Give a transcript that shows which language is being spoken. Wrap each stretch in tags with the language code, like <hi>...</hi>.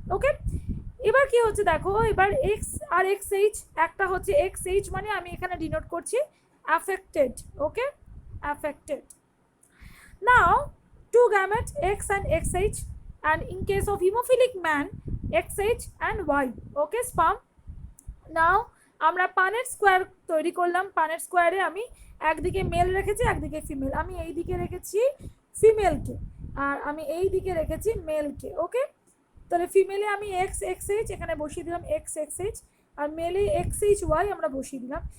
<bn>Okay, এবার কি হচ্ছে দেখো, এবার X আর XH, একটা হচ্ছে XH মানে আমি এখানে ডিনোট করছি affected.</bn> <en>Okay, affected. Now two gametes X and XH, and in case of hemophilic man XH and Y. Okay, sperm.</en> <bn>Now আমরা পানেট স্কোয়ার তৈরি করলাম। পানেট স্কোয়ারে আমি একদিকে মেল রেখেছি, একদিকে ফিমেল। আমি এই দিকে রেখেছি ফিমেলকে আর আমি এই দিকে রেখেছি মেলকে। ওকে, তাহলে ফিমেলে আমি XXH এখানে বসিয়ে দিলাম XXH, আর মেলে XHY আমরা বসিয়ে দিলাম।</bn>